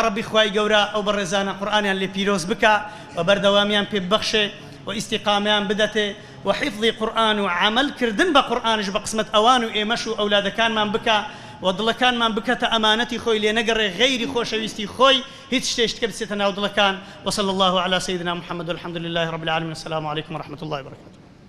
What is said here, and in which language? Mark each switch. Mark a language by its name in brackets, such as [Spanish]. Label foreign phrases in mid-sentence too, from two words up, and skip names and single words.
[Central Kurdish] ربی خوای گەورە ئەو بەڕێزانە قورئانیان لێ پیرۆز بکە و بەردەوامیان پێ ببەخشێ و ئیستیقامیان بدەتێ و حیفظی قورئان و عملکردن بە قورئانش بە قسمەت ئەوان و ئێمەش و ئەولادەکانمان بکە و دڵەکانمان بکەتە ئەمانەتی خۆی لێ نەگەڕێ غەیری خۆشەویستی خۆی هیچ شتێشت کە بچێتە ناو دڵەکان [Arabic] وصلى الله على سيدنا محمد والحمد لله رب العالمين السلام عليكم ورحمة الله وبركاته.